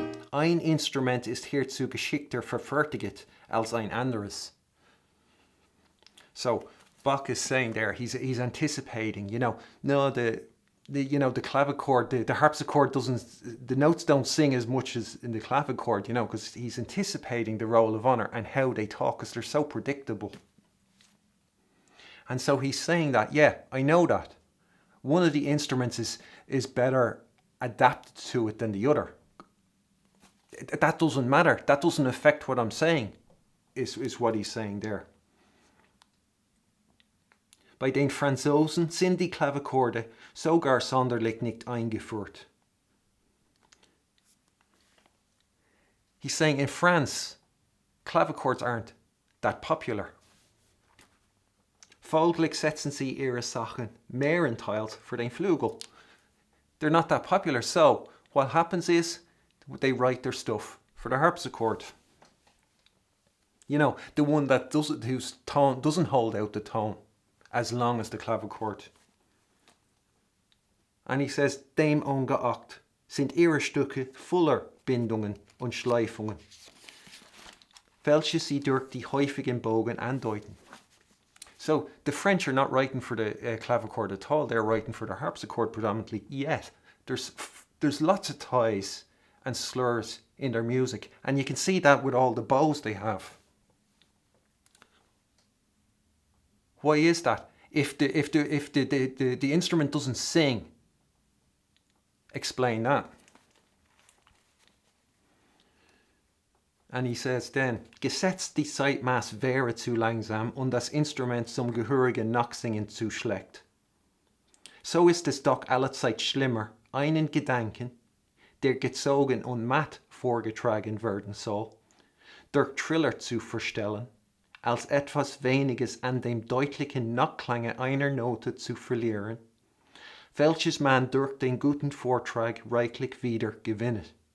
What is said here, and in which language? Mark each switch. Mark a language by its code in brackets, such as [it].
[de] Ein Instrument ist hierzu geschickter verfertigt als ein anderes. [en] So Bach is saying there, he's anticipating, no, the clavichord, the harpsichord doesn't, the notes don't sing as much as in the clavichord, because he's anticipating the roll of honor and how they talk, because they're so predictable. And so he's saying that, yeah, I know that one of the instruments is better adapted to it than the other. That doesn't matter. That doesn't affect what I'm saying, is what he's saying there. [de] Bei den Franzosen sind die Klavichorde sogar sonderlich nicht eingeführt. [en] He's saying in France, clavichords aren't that popular. [de] Folglich setzen sie ihre Sachen mehrenteilt für den Flügel. [en] They're not that popular, so what happens is they write their stuff for the harpsichord. The one that whose tone doesn't hold out the tone as long as the clavichord. And he says, [de] dem ungeachtet sind ihre Stücke voller Bindungen und Schleifungen, welche sie durch die häufigen Bogen andeuten. [en] So the French are not writing for the clavichord at all. They're writing for the harpsichord predominantly. Yet there's lots of ties and slurs in their music, and you can see that with all the bows they have. Why is that? If the instrument doesn't sing, explain that. And he says then, [de] gesetzt die Zeitmaß wäre zu langsam und das Instrument zum gehörigen Nachsingen zu schlecht. So ist es doch allezeit schlimmer, einen Gedanken, der gezogen und matt vorgetragen werden soll, durch Triller zu verstellen, als etwas Weniges an dem deutlichen Nachklange einer Note zu verlieren, welches man durch den guten Vortrag reichlich wieder gewinnet.